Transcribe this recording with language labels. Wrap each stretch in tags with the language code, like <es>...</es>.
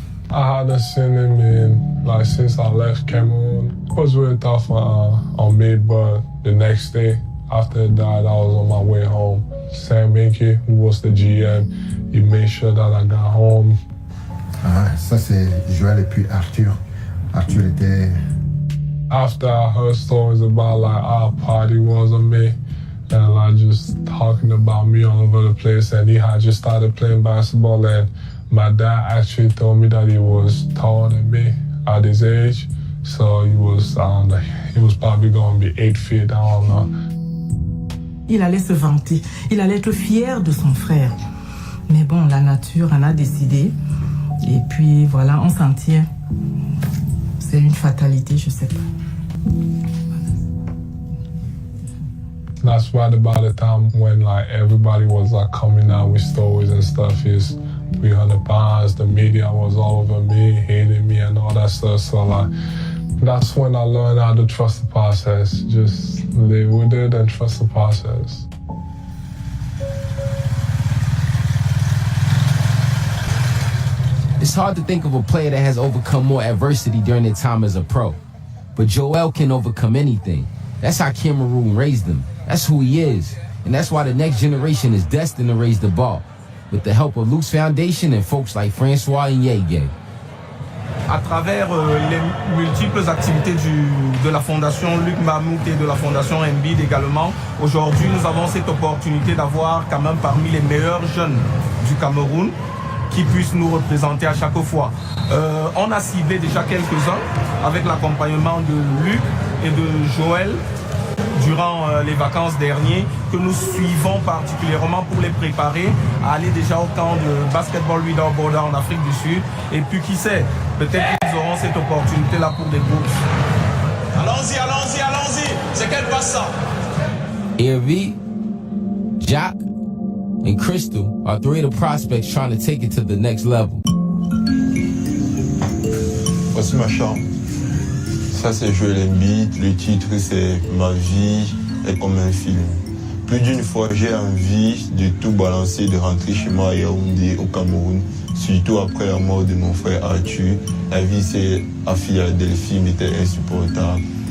<en>I hadn't seen him in, since I left Cameroon. It was really tough on me, but the next day, after it died, I was on my way home. Sam Minky, who was the GM, he made sure that I got home.</en> <fr>Ça c'est Joel et puis Arthur. Arthur était...</fr> <en>After I heard stories about how party was on me, and just talking about me all over the place, and he had just started playing basketball, and my dad actually told me that he was taller than me at his age. So he was probably going to be 8 feet, I don't know.</en> <fr>Il allait se vanter, il allait être fier de son frère. Mais bon, la nature en a décidé. Et puis voilà, on s'en tient. C'est une fatalité, je sais pas.</fr> <en>That's right about the time when everybody was coming out with stories and stuff. Is 300 pounds, the media was all over me, hating me and all that stuff. So that's when I learned how to trust the process. Just live with it and trust the process. It's hard to think of a player that has overcome more adversity during their time as a pro. But Joel can overcome anything. That's how Cameroon raised him. That's who he is. And that's why the next generation is destined to raise the bar. With the help of Luke's Foundation and folks like Francois and Yege.</en> <fr>À travers les multiples activités de la Fondation Luc Mamout et de la Fondation Embiid également, aujourd'hui nous avons cette opportunité d'avoir quand même parmi les meilleurs jeunes du Cameroun qui puissent nous représenter à chaque fois. On a ciblé déjà quelques-uns avec l'accompagnement de Luc et de Joël durant les vacances dernières, que nous suivons particulièrement pour les préparer à aller déjà au camp de Basketball Without Border en Afrique du Sud. Et puis qui sait, peut-être qu'ils auront cette opportunité-là pour des bourses. Allons-y, allons-y, allons-y. C'est quel passe ça?</fr> <en>Hervé, Jack, and Crystal are 3 of the prospects trying to take it to the next level.</en> <fr>Voici ma chambre. Ça c'est Joel Embiid, le titre c'est Ma vie est comme un film. Plus d'une fois j'ai envie de tout balancer, de rentrer chez moi à Yaoundé au Cameroun, surtout après la mort de mon frère Arthur. La vie c'est à Philadelphie m'était insupportable.</fr>